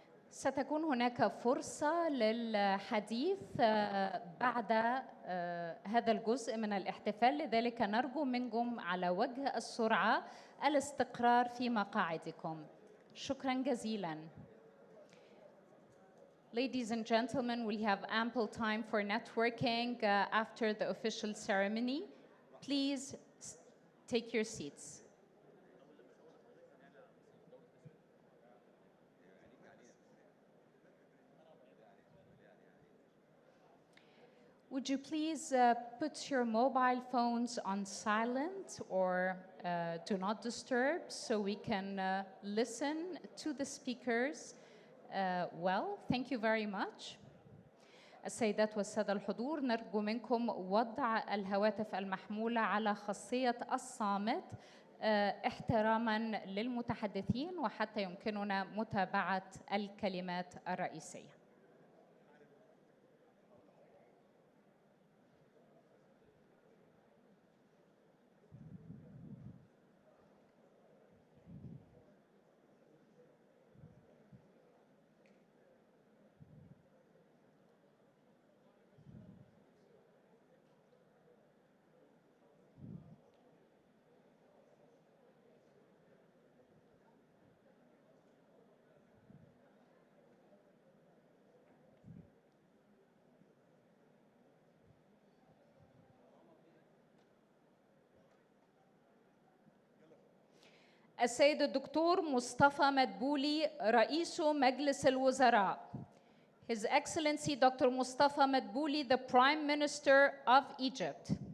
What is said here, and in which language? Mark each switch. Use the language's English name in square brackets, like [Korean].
[Arabic] ستكون هناك فرصة للحديث بعد هذا الجزء من الاحتفال، لذلك نرجو منكم على وجه السرعة الاستقرار في مقاعدكم. شكراً جزيلاً. [English] Ladies and gentlemen, we have ample time for networking after the official ceremony. Please take your seats. Would you please put your mobile phones on silent or do not disturb so we can listen to the speakers well? Thank you very much. [Arabic] السيدات والسادة الحضور، نرجو منكم وضع الهواتف المحمولة على خاصية الصامت احتراما للمتحدثين وحتى يمكننا متابعة الكلمات الرئيسية. السيد الدكتور مصطفى مدبولي رئيس مجلس الوزراء. [English] His Excellency Dr. Mustafa Madbouli, the Prime Minister of Egypt.